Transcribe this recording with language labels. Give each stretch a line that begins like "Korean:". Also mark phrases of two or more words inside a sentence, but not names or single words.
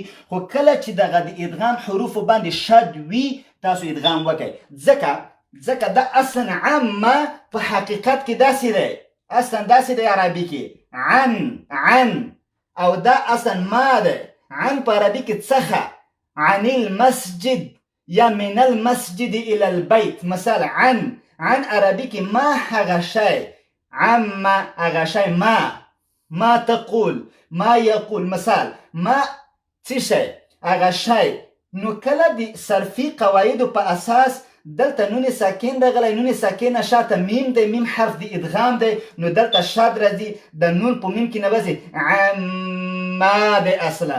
Pashto: خو کله چې دغه د ادغام حروفو باندې شد وي تاسو ادغام وکئ، ځکه دا اصلا عامه په حقیقت کې داسې دی، اصلا داسې دی عربي کې عن او دا اصلا ما ده. عن په عربي کې څخه،
Arabic: عن المسجد یا من المسجد الى البيت.
Pashto: مثال عن عربي کې ما هغه شی، عما هغه شی،
Arabic: ما تقول، ما يقول.
Pashto: مثال ما څه شی، هغه شی. نو کله د صرفي قواعدو په اساس دلته نون ساکن راغلی، نون ساکن شاته میم دی، میم حرف د ادغام دی، نو دلته شاد راځي، د نون په میم کې نه وځي، عما دی اصلا.